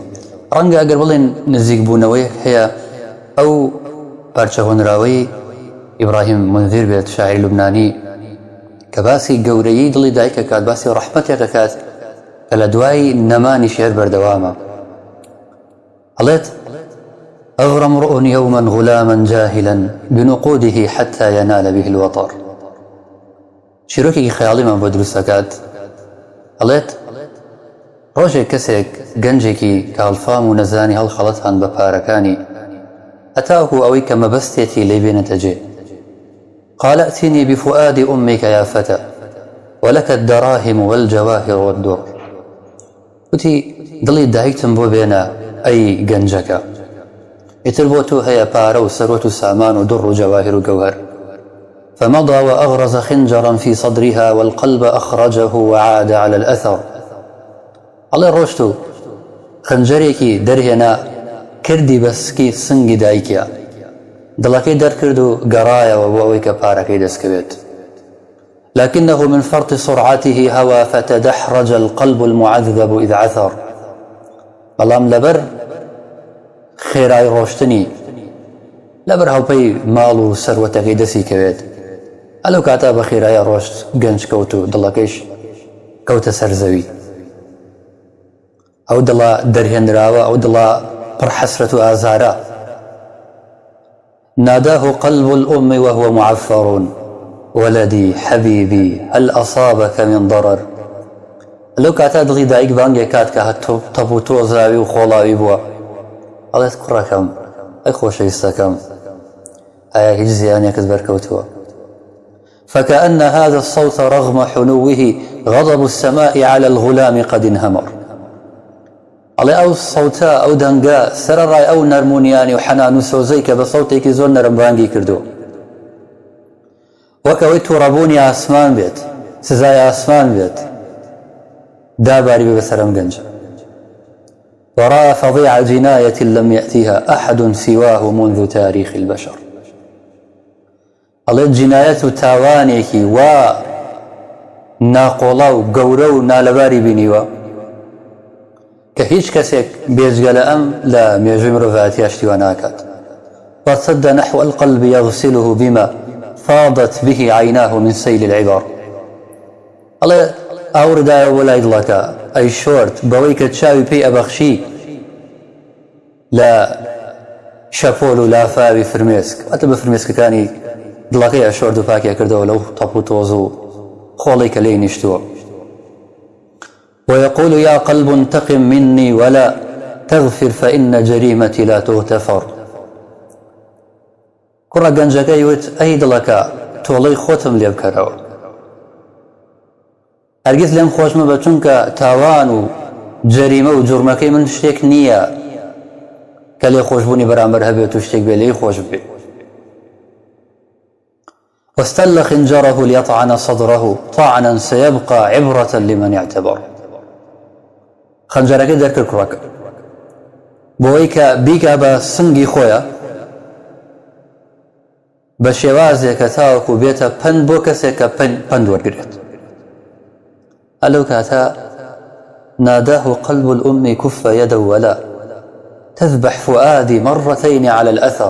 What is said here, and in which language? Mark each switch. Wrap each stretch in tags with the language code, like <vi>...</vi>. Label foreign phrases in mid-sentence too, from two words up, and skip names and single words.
<ckb>ڕەنگە ئەگەر بڵێن نزیک بوونەوەیەک هەیە ئەو پارچە هۆنراوەی ئیبراهیم منذیر بێت، شاعری لوبنانی کە باسی گەورەیی دڵی دایکە کات، باسی ڕەحمەتێکە کات کە لە دوای نەمانی شێر بەردەوامە.</ckb> <ar>هەڵێت أغرى امرؤ يوما غلاما جاهلا بنقوده حتى ينال به الوطر.</ar> <ckb>شیرۆکێکی خەیاڵیمان بۆ دروست دەکات. هەڵێت ڕۆژێک کەسێک گەنجێکی کاڵفام و نەزانی هەڵخەڵەتان بە پارەکانی هەتاکو ئەوەی کە مەبەستێتی لێ بێنێتە جێ.</ckb> <ar>قال ائتني بفؤاد أمك يا فتى ولك الدراهم والجواهر والدر.</ar> <ckb>وتی دڵی دایکتم بۆ بێنە ئەی گەنجەکە، ئیتر بۆ تۆ هەیە پارە و سەرۆت و سامان و دڕ و جەواهر و گەوهەر.</ckb> <ar>فمضى وأغرز خنجرا في صدرها والقلب أخرجه وعاد على الأثر.</ar> <ckb>الله ڕۆشت و خەنجەرێکی دەرهێنا کردی بەسکی سنگی دایکە، دڵەکەی دەرکرد و گەڕایەوە بۆ ئەوەی کە پارەکەی دەستکەوێت.</ckb> <ar>لكنه من فرط سرعته هوى فتدحرج القلب المعذب إذ عثر.</ar> <ckb>بەڵام لەبەر خێرای ڕۆشتنی، لەبەر هەڵپەی ماڵ و سەروەتەکەی دەستی کەوێت، ئەلەو کاتا بە خێرایە ڕۆشت گەنج کەوت و دڵەکەیش کەوتە سەر زەوی. ئەو دڵە دەرهێنراوە، ئەو دڵە پڕ حەسرەت و ئازارە.</ckb> <ar>ناداه قلب الأم وهو معفر ولدي حبيبي هل أصابك من ضرر.</ar> <ckb>لەو کاتا دڵی دایک بانگێک کات کە هەتۆ تەپ و تۆزاوی و خۆڵاوی بووە، ئەڵێت کوڕەکەم، ئەی خۆشەویستەکەم، ئایا هیچ زیانێکت بەرکەوتووە؟</ckb> <ar>فكأن هذا الصوت رغم حنوه غضب السماء على الغلام قد انهمر.</ar> <ckb>ئەڵێ ئەو سەوتە، ئەو دەنگە سەرەڕای ئەو نەرمونیانی و حەنان و سۆزەی کە بە سەوتێکی زۆر نەرم بانگی کردو، وەک ئەوەی تووڕەبوونی ئاسمان بێت، سزای ئاسمان بێت، داباری بێ بەسەرم گەنجە.</ckb> <ar>وراء فظيع جناية لم يأتيها أحد سواه منذ تاريخ البشر.</ar> <ckb>ئەڵێ جینایەت و تاوانێکی وا ناقۆڵا و گەورە و نالەباری بینیوە کە هیچ کەسێک بێجگە لە ئەم لە مێژووی مرۆڤایەتی هەشتیوە ناکات.</ckb> <ar>وارتد نحو القلب يغسله بما فاضت به عيناه من سيل العبر.</ar> <ckb>ئەڵێ ئاوردایە بۆ لای دڵەکە، ئەی شۆرت بەوەی کە چاوی پێی ئەبەخشی لە شەپۆل و لافاوی فرمێسک، ئەتە بە فرمێسکەکانی دڵەکەی ئەشۆرد و پاکیە کردەوە لەو تەپ و تۆز و خۆڵی کە لێی نیشتووە.</ckb> <ar>ويقول يا قلب انتقم مني ولا تغفر فإن جريمتي لا تغتفر.</ar> <ckb>کوڕە گەنجەکەی وت ئەی دڵەکە، تۆڵەی خۆتم لێ بکەرەوە، هەرگیز لێم خۆش مەبە، چونکە تاوان و جەریمە و جوڕمەکەی من شتێک نییە کە لێ خۆشبوونی بەرامبەر هەبێت و شتێک بێ لێی خۆش بێت.</ckb> <ar>واستل خنجره ليطعن صدره طعنا سيبقى عبرة لمن اعتبر.</ar> <ckb>خەنجەرەکەی دەرکرد کوڕەکە بۆەوەی کە بیکا بە سنگی خۆیە بە شێوازێک کە تاوەکو بێتە پند بۆ کەسێک کە پند وەرگرێت. ئەلەو کاتا</ckb> <ar>ناداه قلب الأم كف يدا ولا تذبح فؤادي مرتين على الأثر.</ar>